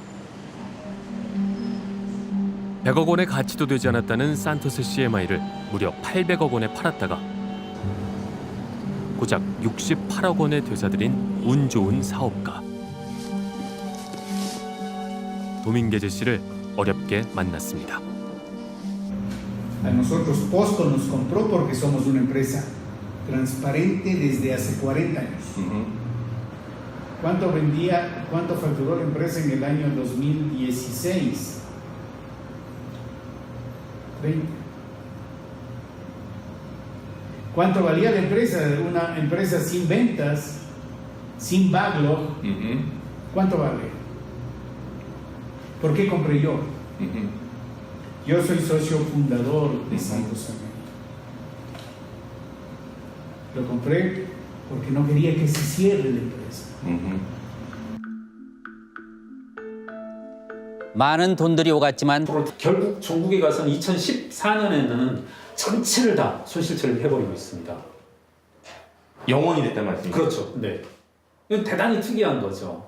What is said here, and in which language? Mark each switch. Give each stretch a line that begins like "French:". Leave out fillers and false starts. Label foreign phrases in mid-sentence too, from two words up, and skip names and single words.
Korean: 100억 원의 가치도 되지 않았다는 산토스 CMI를 무려 800억 원에 팔았다가 고작 68억 원에 되사들인 운 좋은 사업가. 도밍게즈 씨를 어렵게 만났습니다.
Spanish: A nosotros Posco nos compró porque somos una empresa transparente desde hace 40 años. ¿Cuánto facturó la empresa en el año 2016? 30. ¿Cuánto valía la empresa? Una empresa sin ventas, sin backlog. ¿Cuánto vale? ¿Por qué compré yo? Yo soy socio fundador de Santos América. Lo compré porque no quería que se cierre la empresa.
Korean: 많은 돈들이 오갔지만 결국 종국에 가서는 2014년에는 전체를 다 손실 처리를 해버리고 있습니다. 영원이 됐단 말씀이죠? 그렇죠. 네. 이건 대단히 특이한 거죠.